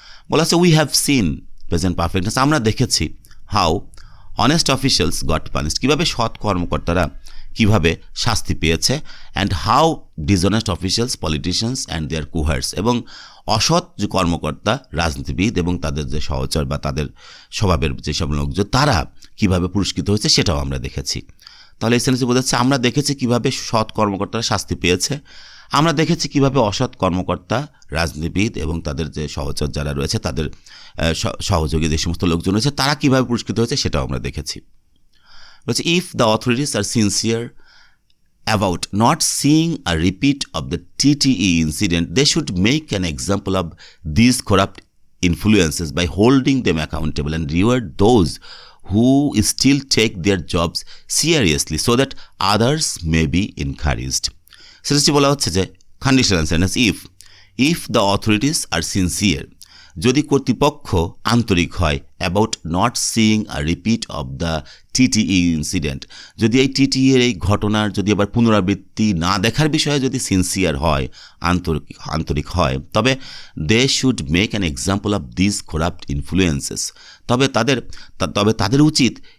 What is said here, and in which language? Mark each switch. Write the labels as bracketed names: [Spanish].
[Bangla] বলা হচ্ছে [English] we have seen [Bangla] present perfectness, আমরা দেখেছি [English] how honest officials got punished, [Bangla] কীভাবে সৎ কর্মকর্তারা কীভাবে শাস্তি পেয়েছে, [English] and how dishonest officials, politicians and their cohorts, [Bangla] এবং অসৎ যে কর্মকর্তা, রাজনীতিবিদ এবং তাদের যে সহচর বা তাদের স্বভাবের যেসব লোকজন, তারা কীভাবে পুরস্কৃত হয়েছে সেটাও আমরা দেখেছি। তাহলে এই সেন্টেন্সে বোঝাচ্ছে আমরা দেখেছি কীভাবে সৎ কর্মকর্তারা শাস্তি পেয়েছে, আমরা দেখেছি কিভাবে অসৎ কর্মকর্তা, রাজনীতিবিদ এবং তাদের যে সহচর যারা রয়েছে, তাদের সহযোগী যে সমস্ত লোকজন রয়েছে, তারা কীভাবে পুরস্কৃত হয়েছে সেটাও আমরা দেখেছি। বলছে [English] If the authorities are sincere about not seeing a repeat of the TTE incident, they should make an example of these corrupt influences by holding them accountable and reward those who still take their jobs seriously so that others may be encouraged. [Bangla] সেটি বলা হচ্ছে যে conditional sentence, [English] if the authorities are sincere, [Bangla] যদি কর্তৃপক্ষ আন্তরিক হয়, [English] about not seeing a repeat of the TTE incident, [Bangla] যদি এই TTE এর এই ঘটনার যদি আবার পুনরাবৃত্তি না দেখার বিষয়ে যদি সিনসিয়ার হয়, আন্তরিক হয়, তবে [English] they should make an example of this corrupt influences, [Bangla] তবে তাদের উচিত